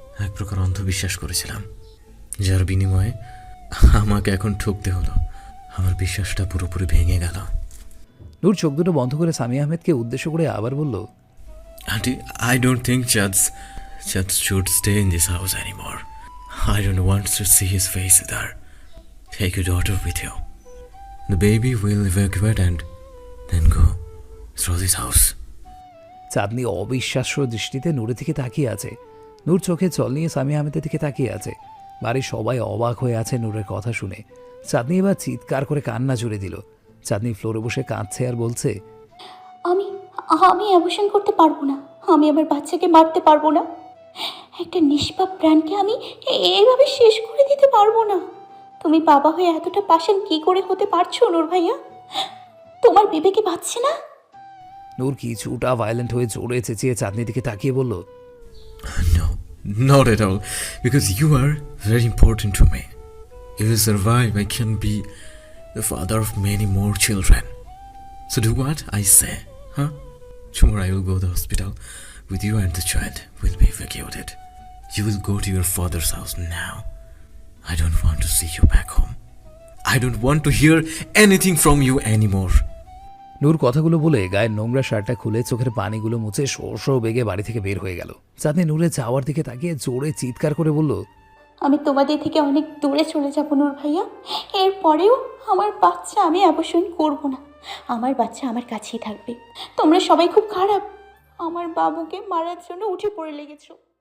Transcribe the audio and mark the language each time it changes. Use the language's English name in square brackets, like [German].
[Bangla] এক প্রকার অন্ধবিশ্বাস করেছিলাম, যার বিনিময়ে আমাকে এখন ঠকতে হলো। আমার বিশ্বাসটা পুরোপুরি ভেঙে গেল। নূর চোখ দুটো বন্ধ করে সামি আহমেদকে উদ্দেশ্য করে আবার বলল, [English] Aunty, I don't think Chand should stay in this house anymore. I don't want to see his face there. Take your daughter with you. The baby will evacuate and then go through this house. [Bangla] চাঁদনি অবিশ্বাস্য দৃষ্টিতে নূরের দিকে তাকিয়ে আছে। নূর চোখে জল নিয়ে সামি আহমেদের দিকে তাকিয়ে আছে। বাড়ির সবাই অবাক হয়ে আছে নূরের কথা শুনে। চাঁদনি এবার চিৎকার করে কান্না জুড়ে দিল। চাঁদনি ফ্লোরে বসে কাঁদছে আর বলছে, আমি অ্যাবর্শন করতে পারবো না, আমি আমার বাচ্চাকে মারতে পারবো না, একটা নিষ্পাপ প্রাণকে আমি এইভাবে শেষ করে দিতে পারবো না। তুমি বাবা হয়ে এতটা পাশান কি করে হতে পারছো নূর ভাইয়া? তোমার বিবেকে বাঁচছে না? নূর কিছুটা ভায়োলেন্ট হয়ে জোরে চেঁচিয়ে চাঁদনির দিকে তাকিয়ে বলল, [English] No, not at all, because you are very important to me. If you survive, I can be the father of many more children. So do what I say, huh? Tomorrow I will go to the hospital with you and the child will be evacuated. You will go to your father's house now. I don't want to see you back home. I don't want to hear anything from you anymore. [Bangla] নূর কথাগুলো বলে গায়ের নোংরা শার্টটা খুলে চোখের পানিগুলো মুছে show বেগে বাড়ি থেকে বের হয়ে গেল। চাঁদনি নূরের যাওয়ার দিকে তাকিয়ে জোরে চিৎকার করে বলল, আমি তোমাদের থেকে অনেক দূরে চলে যাব নূর ভাইয়া। এরপরেও আমার বাচ্চা আমি অ্যাবর্শন করব না। আমার বাচ্চা আমার কাছেই থাকবে। তোমরা সবাই খুব খারাপ। আমার বাবুকে মারার জন্য উঠে পড়ে লেগেছো।